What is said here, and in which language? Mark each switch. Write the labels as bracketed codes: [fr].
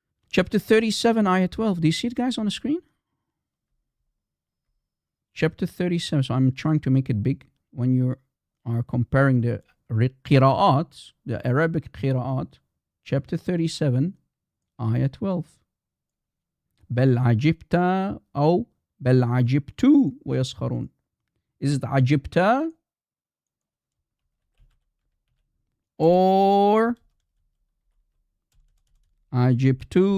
[en] Chapter 37, ayah 12. Do you see it, guys, on the screen? Chapter 37. So I'm trying to make it big when you are comparing the qira'at, the Arabic qira'at. Chapter 37, ayah 12. [ar] بل عجبت أو بل عجبت ويسخرون. [en] Is it عجبت or عجبت?